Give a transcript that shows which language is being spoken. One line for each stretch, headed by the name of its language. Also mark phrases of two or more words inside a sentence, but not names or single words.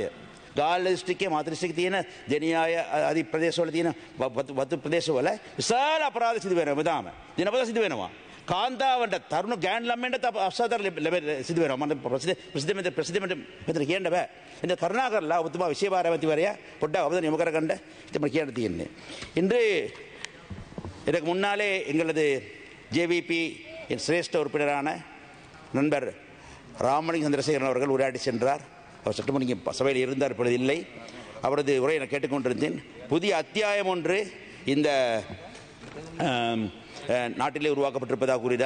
Sinhala: ගාල්ල දිස්ත්‍රික්කයේ මාතර දිස්ත්‍රික්කයේ තියෙන දෙනියාය ආදී ප්‍රදේශවල තියෙන වතු ප්‍රදේශවල විශාල අපරාධ සිදු වෙනවා. බදාම දිනපත සිදු වෙනවා. කාන්තාවන්ට තරුණ ගෑන් ළමයින්ට අපසාදර සිදු වෙනවා. මම ප්‍රසිද්ධ මෙතන කියන්න බෑ. ඉතින් කරුණා කරලා ඔබතුමා විශේෂ භාර ඇමතිවරයා පොඩ්ඩක් අවධානය යොමු කරගන්න. ඉතින් මම කියන්න තියෙන්නේ.
Tamil: இன்று இதற்கு முன்னாலே எங்களது ஜேவிபி சிரேஷ்ட உறுப்பினரான நண்பர் ராமலிங்க சந்திரசேகரன் அவர்கள் உரையாடி சென்றார். அவர் சட்டமன்ற சபையில் இருந்தார், இப்பொழுது இல்லை. அவரது உரையை நான் கேட்டுக்கொண்டிருந்தேன். புதிய அத்தியாயம் ஒன்று இந்த நாட்டிலே உருவாக்கப்பட்டிருப்பதாக கூறினார்.